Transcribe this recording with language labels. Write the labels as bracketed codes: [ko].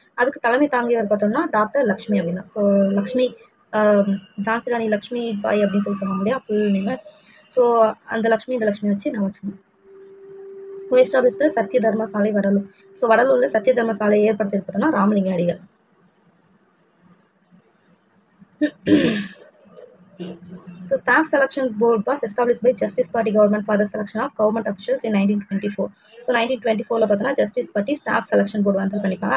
[ta] அதுக்கு தலைமை தாங்கியவர் பார்த்தோம்னா டாக்டர் லக்ஷ்மி அப்படின்னா. ஸோ லக்ஷ்மி ஜான்சி ராணி லக்ஷ்மி பாய் அப்படின்னு சொல்லுவாங்க இல்லையா ஃபுல் நேம். ஸோ அந்த லக்ஷ்மி இந்த லக்ஷ்மி வச்சு நான் வச்சுக்கணும். [en] who establish the [ta] சத்திய தர்ம சாலை வடலூர். ஸோ வடலூரில் சத்திய தர்ம சாலையை ஏற்படுத்தி பார்த்தோம்னா ராமலிங்க அடிகள். [en] So staff selection board was established by Justice Party government for the selection of government officials in 1924. [ta] So 1924 பார்த்தோன்னா justice party staff selection board வந்து பண்ணிப்பாங்க.